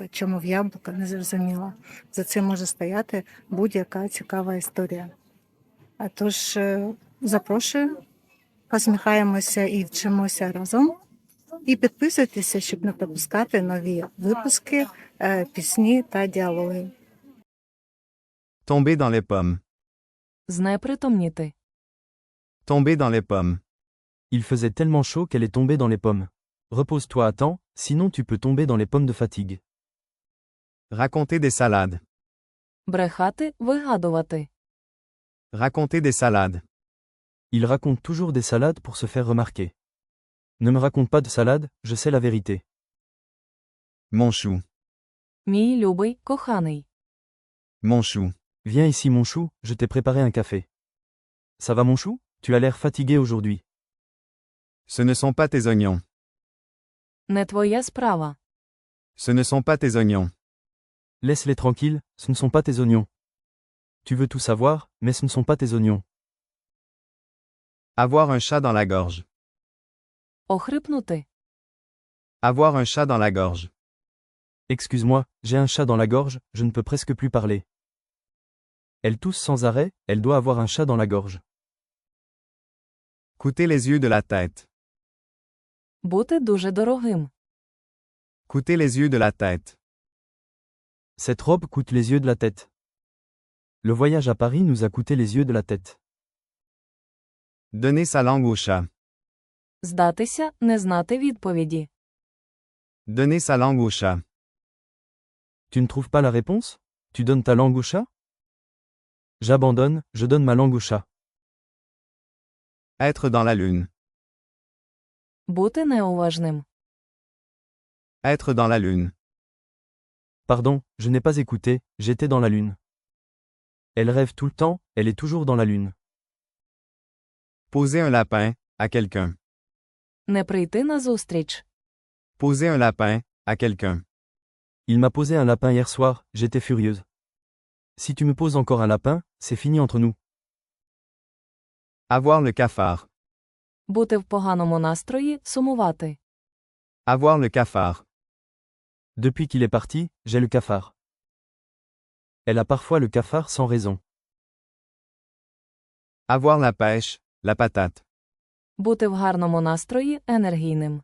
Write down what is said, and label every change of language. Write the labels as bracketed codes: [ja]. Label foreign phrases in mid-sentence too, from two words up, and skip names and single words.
[uk] Чому в яблуко, не зрозуміло. За цим може стояти будь-яка цікава історія. А тож, запрошую, посміхаємося і вчимося разом. І підписуйтеся, щоб не пропускати нові випуски, пісні та діалоги. [fr] Tomber dans les pommes. [uk] Знепритомніти. [fr] Tomber dans les pommes. Il faisait tellement chaud qu'elle est tombée dans les pommes. Repose-toi à temps, sinon tu peux tomber dans les pommes de fatigue. Raconter des salades. [uk] Брехати, вигадувати. [fr] Raconter des salades. Il raconte toujours des salades pour se faire remarquer. Ne me raconte pas de salade, je sais la vérité. Mon chou. [uk] Мій любий, коханий. [fr] Mon chou. Viens ici mon chou, je t'ai préparé un café. Ça va mon chou? Tu as l'air fatigué aujourd'hui. Ce ne sont pas tes oignons. [uk] Не твоя справа. [fr] Ce ne sont pas tes oignons. Laisse-les tranquilles, ce ne sont pas tes oignons. Tu veux tout savoir, mais ce ne sont pas tes oignons. Avoir un chat dans la gorge. [uk] Охрипнути. [fr] Avoir un chat dans la gorge. Excuse-moi, j'ai un chat dans la gorge, je ne peux presque plus parler. Elle tousse sans arrêt, elle doit avoir un chat dans la gorge. Coûter les yeux de la tête. [uk] Бути дуже дорогим. [fr] Coûter les yeux de la tête. Cette robe coûte les yeux de la tête. Le voyage à Paris nous a coûté les yeux de la tête. Donner sa langue au chat. [uk] Здатися, не знати відповіді. [fr] Donner sa langue au chat. Tu ne trouves pas la réponse? Tu donnes ta langue au chat? J'abandonne, je donne ma langue au chat. Être dans la lune. [uk] Бути неуважним. [fr] Être dans la lune. Pardon, je n'ai pas écouté, j'étais dans la lune. Elle rêve tout le temps, elle est toujours dans la lune. Poser un lapin, à quelqu'un. [uk] Не прийти на зустріч. [fr] Poser un lapin, à quelqu'un. Il m'a posé un lapin hier soir, j'étais furieuse. Si tu me poses encore un lapin, c'est fini entre nous. Avoir le cafard. [uk] Бути в поганому настрої, сумувати. [fr] Avoir le cafard. Depuis qu'il est parti, j'ai le cafard. Elle a parfois le cafard sans raison. Avoir la pêche, la patate. [uk] Бути в гарному настрої, енергійним.